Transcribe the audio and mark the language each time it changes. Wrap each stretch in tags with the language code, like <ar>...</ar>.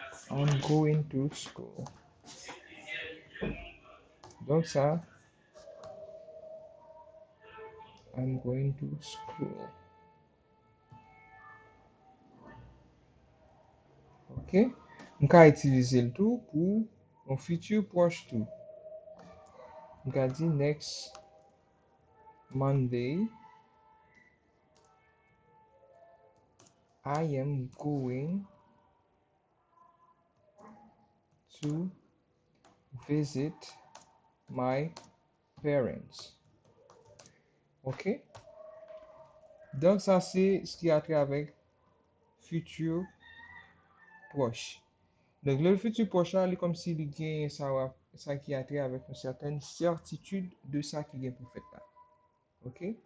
<en>I'm going to school.</en> <fr>Donc ça,</fr> <en>I'm going to school. Ok?</en> <fr>On va utiliser le tout pour un futur proche tout. On va dire</fr> <en>next Monday, I am going to visit my parents.</en> <fr>Ok? Donc ça, c'est ce qui a trait avec futur proche. Donc le futur proche, là, il est comme s'il gagne ça qui a trait avec une certaine certitude de ça qui est pour faire là. Ok?</fr>